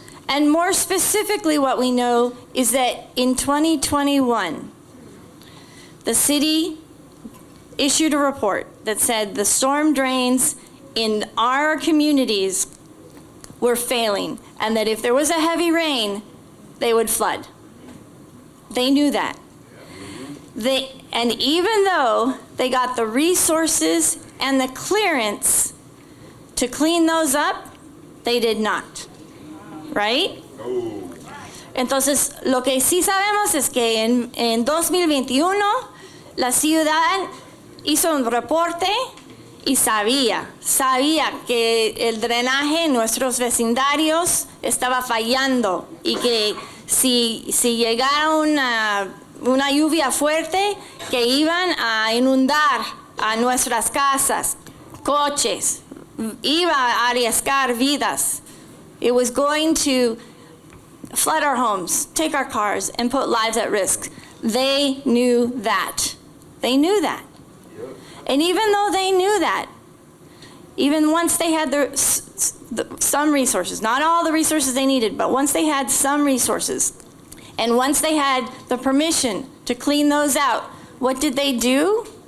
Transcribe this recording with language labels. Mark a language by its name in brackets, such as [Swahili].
[English] And more specifically, what we know is that in 2021, the city issued a report that said the storm drains in our communities were failing, and that if there was a heavy rain, they would flood. They knew that. And even though they got the resources and the clearance to clean those up, they did not. Right? [Spanish] Entonces, lo que sí sabemos es que en 2021 la ciudad hizo un reporte y sabía que el drenaje en nuestros vecindarios estaba fallando y que si llegara una lluvia fuerte, que iban a inundar a nuestras casas, coches, iba a arriesgar vidas. [English] It was going to flood our homes, take our cars, and put lives at risk. They knew that. They knew that. And even though they knew that, even once they had some resources, not all the resources they needed, but once they had some resources, and once they had the permission to clean those out, what did they do?